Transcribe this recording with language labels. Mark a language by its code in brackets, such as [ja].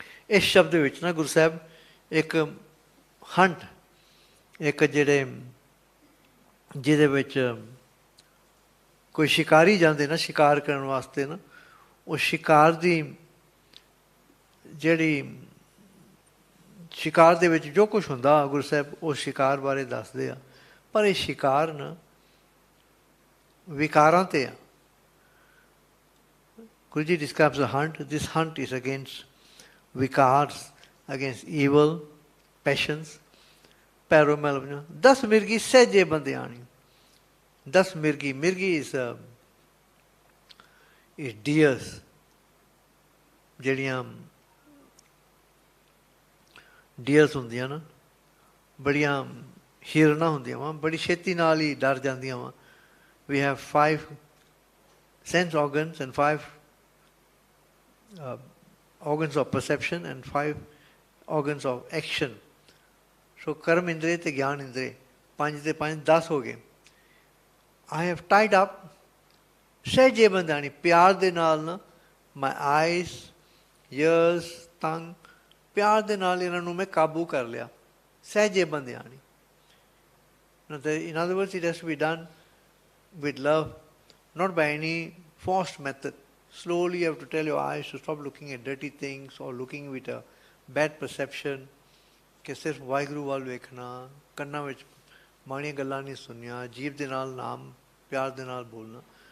[pa] ਇਸ ਸ਼ਬਦ ਦੇ ਵਿੱਚ ਨਾ ਗੁਰੂ ਸਾਹਿਬ ਇੱਕ ਹੰਟ, ਇੱਕ ਜਿਹਦੇ ਵਿੱਚ ਕੋਈ ਸ਼ਿਕਾਰੀ ਜਾਂਦੇ ਨਾ ਸ਼ਿਕਾਰ ਕਰਨ ਵਾਸਤੇ ਨਾ, ਉਹ ਸ਼ਿਕਾਰ ਦੀ ਜਿਹੜੀ ਸ਼ਿਕਾਰ ਦੇ ਵਿੱਚ ਜੋ ਕੁਛ ਹੁੰਦਾ ਗੁਰੂ ਸਾਹਿਬ ਉਹ ਸ਼ਿਕਾਰ ਬਾਰੇ ਦੱਸਦੇ ਆ, ਪਰ ਇਹ ਸ਼ਿਕਾਰ ਨਾ ਵਿਕਾਰਾਂ ਤੇ ਆ. [en] Guruji describes a hunt. This hunt is against vikars, against evil, passions. [pa] Pairo Mela Panjma. 10 mirgi sehje bandiani. 10 mirgi. [en] Mirgi is deers. [pa] ਜਿਹੜੀਆਂ ਡੀਅਰਸ ਹੁੰਦੀਆਂ ਨਾ, ਬੜੀਆਂ ਹਿਰਨਾਂ ਹੁੰਦੀਆਂ ਵਾ, ਬੜੀ ਛੇਤੀ ਨਾਲ ਹੀ ਡਰ ਜਾਂਦੀਆਂ ਵਾ. [en] We have 5 sense organs and 5 organs of perception and 5 organs of action. [pa] So karm indre te gyan indre 5 te 5 10 ho gaye. [en] I have tied up [pa] sehje bandhani pyar de naal na [en] my eyes, ears, tongue, [pa] pyar de naal ਇਹਨਾਂ ਨੂੰ ਮੈਂ ਕਾਬੂ ਕਰ ਲਿਆ. ਸਹਿਜੇ ਬੰਦਿਆਣੀ. [en] In other words, it has to be done with love, not by any forced method. Slowly you have to tell your eyes to stop looking at dirty things or looking with a bad perception. [pa] ਕਿ ਸਿਰਫ ਵਾਹਿਗੁਰੂ ਵੱਲ ਵੇਖਣਾ, ਕੰਨਾਂ ਵਿੱਚ ਮਾੜੀਆਂ ਗੱਲਾਂ ਨਹੀਂ ਸੁਣਨੀਆਂ, ਜੀਭ ਦੇ ਨਾਲ ਨਾਮ ਪਿਆਰ ਦੇ ਨਾਲ ਬੋਲਣਾ.